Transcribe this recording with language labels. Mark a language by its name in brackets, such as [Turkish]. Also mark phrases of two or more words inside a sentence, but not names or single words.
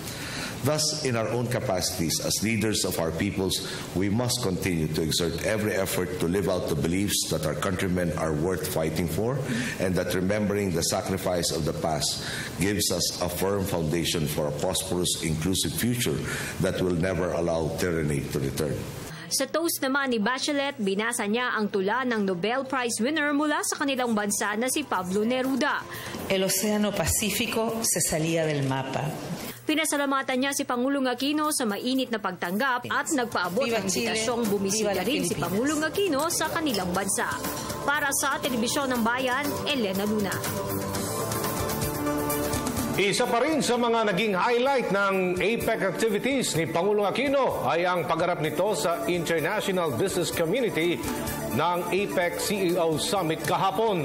[English] Thus, in our own capacities as leaders of our peoples, we must continue to exert every effort to live out the beliefs that our countrymen are worth fighting for, and that remembering the sacrifice of the past gives us a firm foundation for a prosperous, inclusive future that will never allow tyranny to return. [Filipino] Sa toast naman ni Bachelet, binasa niya ang tula ng [English] Nobel Prize winner [Filipino] mula sa kanilang bansa na si Pablo Neruda. [Spanish] El Océano Pacífico se salía del mapa. [Filipino] Pinasalamatan niya si Pangulong Aquino sa mainit na pagtanggap at nagpaabot ng imbitasyong bumisita rin si Pangulong Aquino sa kanilang bansa. Para sa Telebisyon ng Bayan, Elena Luna. Isa pa rin sa mga naging highlight ng APEC activities ni Pangulong Aquino ay ang pagharap nito sa [English] International Business Community [Filipino] ng APEC CEO Summit kahapon.